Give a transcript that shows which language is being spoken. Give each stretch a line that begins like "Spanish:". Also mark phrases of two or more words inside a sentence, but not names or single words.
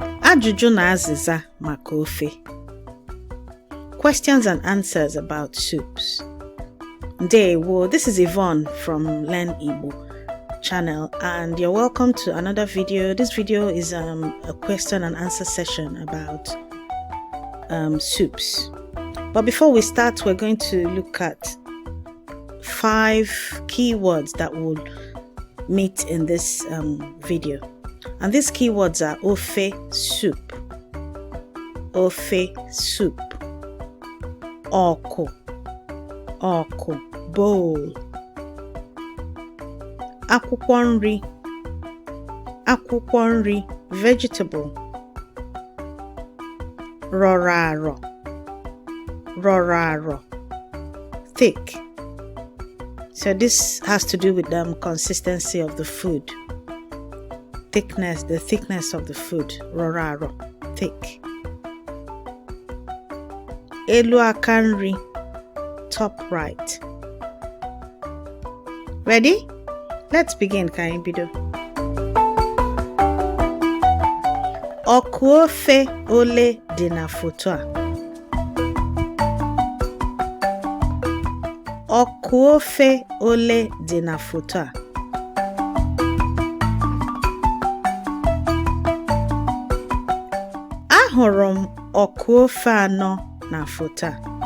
Igbo: Ajụjụ na azịza maka ofe.
English: Questions and answers about soups. Ndewo, this is Yvonne from Learn Igbo channel, and you're welcome to another video. This video is a question and answer session about soups. But before we start, we're going to look at 5 keywords that will meet in this video. And these keywords are ofe soup, oku, bowl,
Igbo: akwụkwọ nri,
English: vegetable,
Igbo: rọrọ arọ,
English: thick. So this has to do with the consistency of the food. The thickness of the food.
Igbo: Rọrọ arọ, thick. Elu aka nri,
English: top right. Ready? Let's begin.
Igbo: Ka anyị bido. Ọkụ ofe ole dị na foto a? Ọkụ ofe ole dị na foto a? Ahụrụ m ọkụ ofe anọ na foto a.